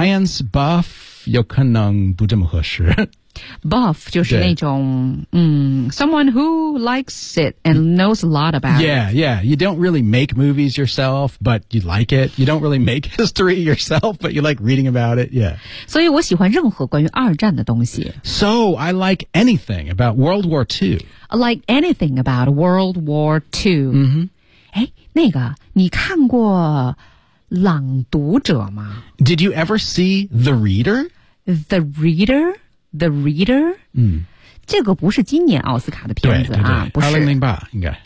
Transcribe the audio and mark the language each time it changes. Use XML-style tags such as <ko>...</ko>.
<en>Science buff,</en> <zh>有可能不这么合适。</zh> <en>Buff</en> <zh>就是那种</zh> <en>someone who likes it and knows a lot about yeah, it. Yeah, yeah. You don't really make movies yourself, but you like it. You don't really make history yourself, but you like reading about it. Yeah.</en> <zh>所以我喜欢任何关于二战的东西。</zh> <en>So I like anything about World War II. I like anything about World War II.</en> <zh>哎，那个，你看过《朗读者》吗？</zh> <en>Did you ever see The Reader?</en> <zh>The Reader? The Reader?、这个不是今年奥斯卡的片子对对对啊不是。 2008应该。</zh>